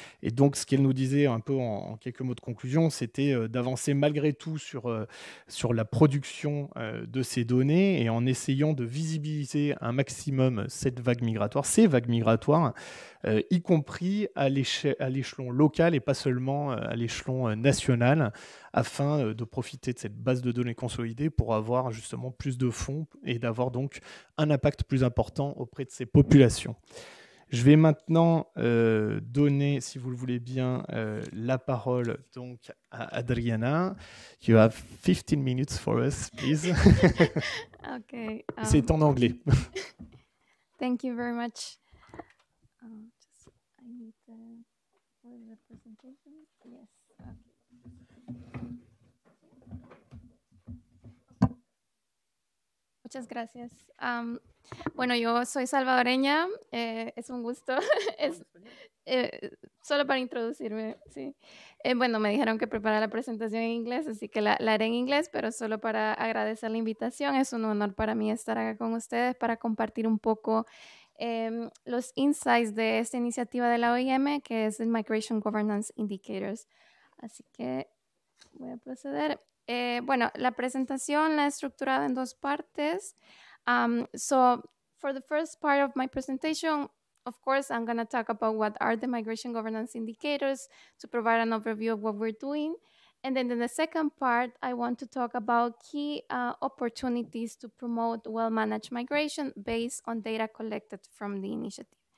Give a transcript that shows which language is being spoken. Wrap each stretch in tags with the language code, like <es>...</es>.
<fr>Et donc, ce qu'elle nous disait un peu en quelques mots de conclusion, c'était d'avancer malgré tout sur la production de ces données et en essayant de visibiliser un maximum ces vagues migratoires, y compris à l'échelon local et pas seulement à l'échelon national, afin de profiter de cette base de données consolidée pour avoir justement plus de fonds et d'avoir donc un impact plus important auprès de ces populations. Je vais maintenant donner, si vous le voulez bien, la parole donc à Adriana.</fr> <en>You have 15 minutes for us, please. Okay.</en> <fr>C'est en anglais.</fr> <en>Thank you very much. I need for the presentation. Yes. Okay.</en> <es>Muchas gracias. Bueno, yo soy salvadoreña, es un gusto. Solo para introducirme, sí. Bueno, me dijeron que preparara la presentación en inglés, así que la haré en inglés, pero solo para agradecer la invitación. Es un honor para mí estar acá con ustedes para compartir un poco los insights de esta iniciativa de la OIM, que es el Migration Governance Indicators. Así que voy a proceder. Bueno, la presentación la he estructurado en dos partes.</es> <en>So for the first part of my presentation, of course, I'm going to talk about what are the migration governance indicators to provide an overview of what we're doing. And then in the second part, I want to talk about key opportunities to promote well-managed migration based on data collected from the initiative.</en>